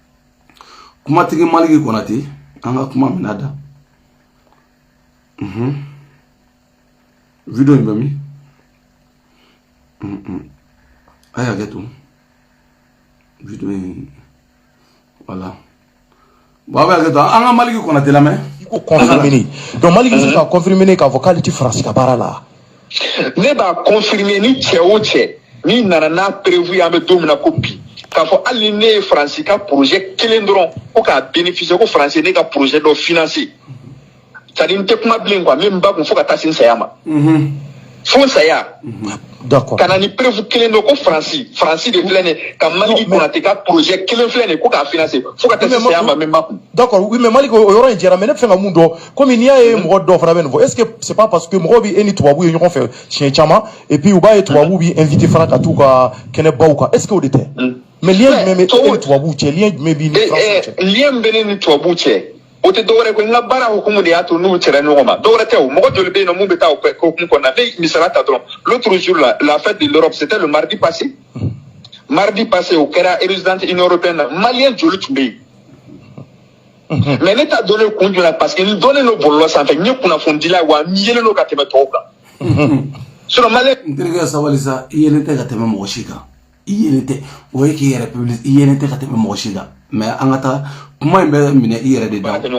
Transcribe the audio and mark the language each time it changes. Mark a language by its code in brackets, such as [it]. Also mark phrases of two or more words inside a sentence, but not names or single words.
[bm] Maliki Konate an ka kuma minɛ da Vidéo in bɛ min a y'a kɛ to vidéo in [fr] voilà bon [bm] a bɛ hakɛ to an ka Maliki Konate lamɛn i ko [fr] confirmer donc [bm] Maliki bɛ se ka confirmer k'a fɔ k'ale tɛ Faransi ka baara la ne b'a confirmer ni cɛ o cɛ ni nana n'a prévu an bɛ don min na ko bi k'a fɔ hali ni ne ye Faransi ka projet kelen dɔrɔn ko k'a bénéficier ko Faransi ne ka projet dɔ financer [fr] c'est-à-dire [bm] n tɛ kuma bilen quoi min ba kun fo ka taa se n saya ma fo n saya [fr] d'accord [bm] kana ni prévu kelen dɔ ko Faransi de filɛ nin ka Maliki Konate ka projet kelen filɛ nin ko k'a financer fo ka taa se saya ma min ba kun [fr] d'accord oui mais [bm] Maliki o yɔrɔ in diyara mais ne bɛ fɛ ka mun dɔn komi n'i y'a ye mɔgɔ dɔw fana bɛ nin fɔ [fr] est-ce que c'est pas parce que [bm] mɔgɔw bɛ e ni tubabu ye ɲɔgɔn fɛ siɲɛ caman [fr] et puis [bm] u b'a ye tubabu b'i invité fana ka t'u ka kɛnɛbaw kan [fr] est-ce que [bm] o de tɛ [fr] mais lien [bm] jumɛn bɛ e ni tubabu cɛ lien jumɛn b'i ni Faransi cɛ lien bɛ ne ni tubabu cɛ o tɛ dɔwɛrɛ ko n ka baara hukumu de y'a to n'u cɛla ɲɔgɔn ma dɔwɛrɛ tɛ o mɔgɔ joli bɛ yen nɔ mun bɛ taa o hukumu kɔnɔna ne misala ta dɔrɔn [fr] l'autre jour la fête de l'Europe c'était le mardi passé [bm] o kɛra [fr] résidence Union européenne [bm] na maliyɛn joli tun bɛ yen mais ne t'a donné kun jumɛn [fr] parce que [bm] n donnen don bɔlɔlɔ sanfɛ n ye kunnafonidila wa n yelen don ka tɛmɛ tɔw kan sinon maliyɛn. n terikɛ sabali sa i yelen tɛ ka tɛmɛ mɔgɔ si kan i yelen tɛ o ye k'i yɛrɛ public i yelen tɛ ka tɛmɛ mɔgɔ si kan mais an ka taa kuma in bɛ minɛ i yɛrɛ de da.